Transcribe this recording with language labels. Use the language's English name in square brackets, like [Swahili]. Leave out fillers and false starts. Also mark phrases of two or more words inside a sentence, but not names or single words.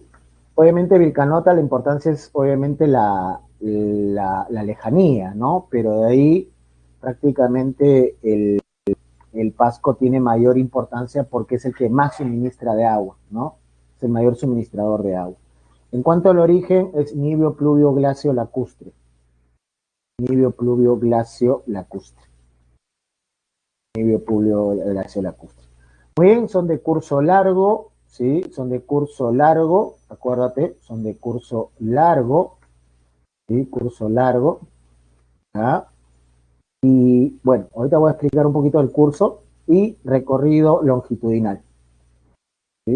[Spanish] Obviamente Vilcanota, la importancia es obviamente la lejanía, ¿no? Pero de ahí prácticamente el Pasco tiene mayor importancia porque es el que más suministra de agua, ¿no? Es el mayor suministrador de agua. En cuanto al origen, es nibio, pluvio, glacio, lacustre. Nibio, pluvio, glacio, lacustre. Nibio, pluvio, glacio, lacustre. Muy bien, son de curso largo, ¿sí? Son de curso largo, acuérdate, son de curso largo, ¿sí? Curso largo, ¿ah? Y bueno, ahorita voy a explicar un poquito el curso y recorrido longitudinal, ¿sí?